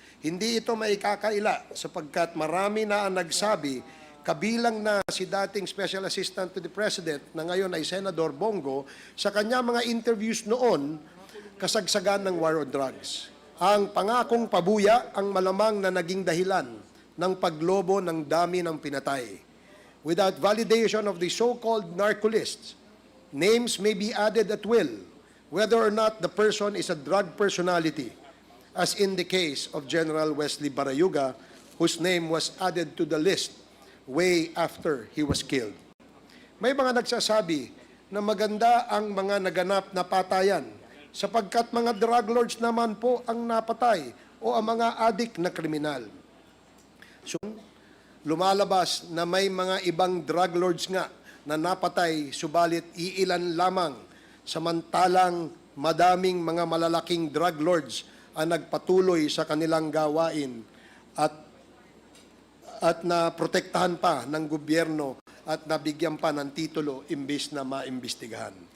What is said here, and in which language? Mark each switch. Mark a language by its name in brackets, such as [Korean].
[Filipino] Hindi ito maikakaila sapagkat marami na ang nagsabi, kabilang na si dating Special Assistant to the President na ngayon ay Senador Bongo, sa kanya mga interviews noon, kasagsagan ng war on drugs. Ang pangakong pabuya ang malamang na naging dahilan ng paglobo ng dami ng pinatay. [English] Without validation of the so-called narco-lists, names may be added at will, whether or not the person is a drug personality, as in the case of General Wesley Barayuga, whose name was added to the list way after he was killed. [Filipino] May mga nagsasabi na maganda ang mga naganap na patayan sapagkat mga drug lords naman po ang napatay o ang mga adik na kriminal. So, lumalabas na may mga ibang drug lords nga na napatay subalit iilan lamang, samantalang madaming mga malalaking drug lords ang nagpatuloy sa kanilang gawain at naprotektahan pa ng gobyerno at nabigyan pa ng titulo imbis na maimbestigahan.